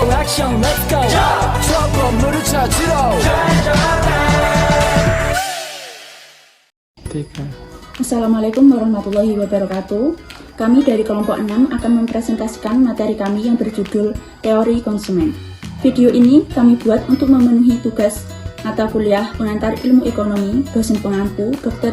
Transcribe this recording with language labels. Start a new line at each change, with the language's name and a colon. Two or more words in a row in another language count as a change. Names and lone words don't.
Korean: 액션
English: let's go
Korean: 저 건물을 찾으러
Arabic: السلام عليكم ورحمة الله وبركاته.
Indonesian: Kami dari kelompok 6 akan mempresentasikan materi kami yang berjudul Teori Konsumen. Video ini kami buat untuk memenuhi tugas mata kuliah pengantar ilmu ekonomi dosen pengampu Dr.